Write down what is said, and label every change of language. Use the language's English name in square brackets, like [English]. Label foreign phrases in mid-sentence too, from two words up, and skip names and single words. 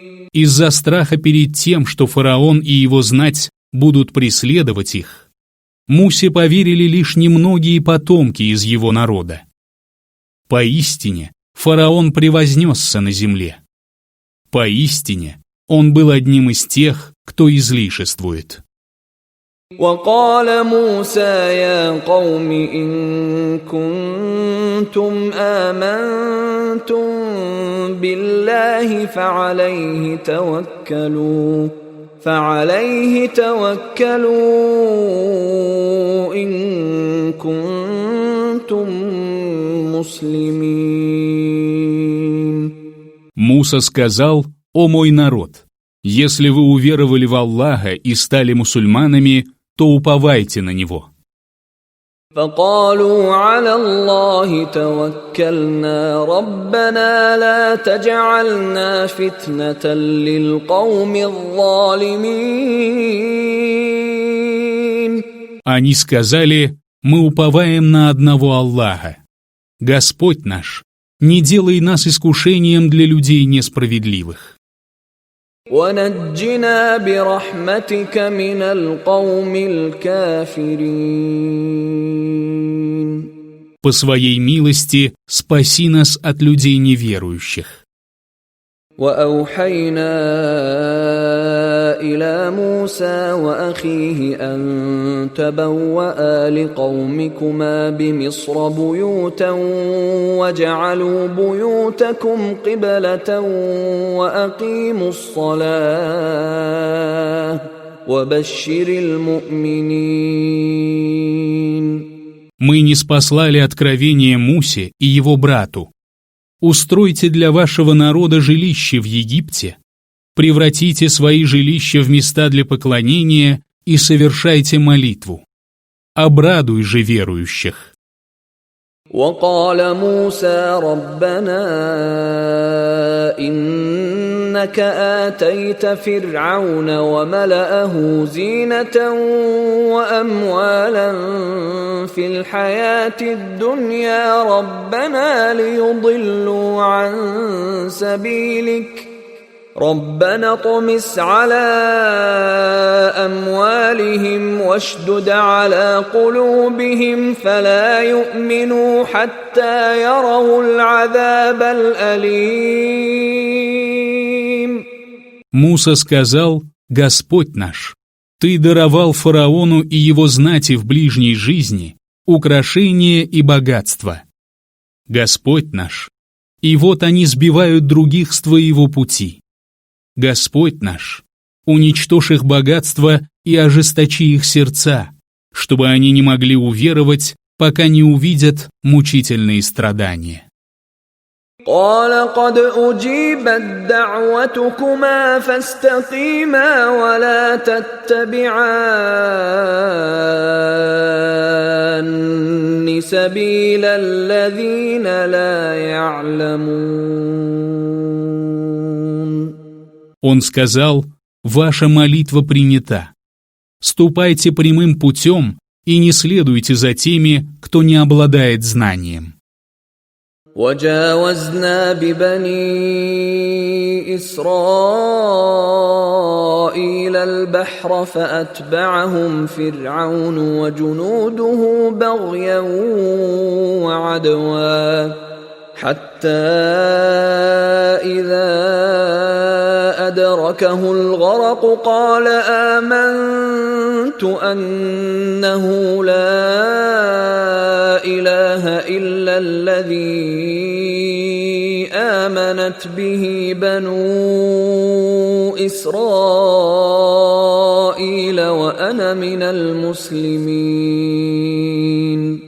[Russian] Из-за страха перед тем, что фараон и его знать будут преследовать их, Мусе поверили лишь немногие потомки из его народа. Поистине, фараон превознесся на земле. Поистине, он был одним из тех, кто излишествует. [Arabic] وقال موسى يا قوم إن كنتم آمنتم بالله فعليه توكلوا إن كنتم مسلمين. [Russian] Муса сказал: «О мой народ, если вы уверовали в Аллаха и стали мусульманами, то уповайте на Него». [Arabic] فقالوا على الله توكلنا ربنا لا تجعلنا فتنة للقوم الظالمين. [Russian] Они сказали: «Мы уповаем на одного Аллаха. Господь наш, не делай нас искушением для людей несправедливых». [Arabic] ونجنا برحمتك من القوم الكافرين. [Russian] По своей милости спаси нас от людей неверующих. [Arabic] وأوحينا إلى موسى وأخيه أن تبوأ لقومكما بمصر بيوتا وجعلوا بيوتكم قبلة وأقيموا الصلاة وبشر المؤمنين. [Russian] Мы ниспослали откровение Мусе и его брату. Устройте для вашего народа жилище в Египте, превратите свои жилища в места для поклонения и совершайте молитву. Обрадуй же верующих. [Arabic] وقال موسى ربنا إنك آتيت فرعون وملأه زينة وأموالا في الحياة الدنيا ربنا ليضلوا عن سبيلك ربنا اطمس على أموالهم واشدد على قلوبهم فلا يؤمنوا حتى يروا العذاب الأليم. [Russian] Муса сказал: «Господь наш, Ты даровал фараону и его знати в ближней жизни украшения и богатства. Господь наш, и вот они сбивают других с Твоего пути. Господь наш, уничтожь их богатство и ожесточи их сердца, чтобы они не могли уверовать, пока не увидят мучительные страдания». [Arabic] قال قد أجيبت دعوتكما فاستقيما ولا تتبعان سبيل الذين لا يعلمون. [Russian] Он сказал: «Ваша молитва принята. Ступайте прямым путем и не следуйте за теми, кто не обладает знанием. [Arabic] وجاوزنا ببني إسرائيل البحر فأتبعهم فرعون وجنوده بغيا وعدوا حتى إذا أدركه الغرق قال آمنت أنه لا إله إلا الذي آمنت به بنو إسرائيل وأنا من المسلمين.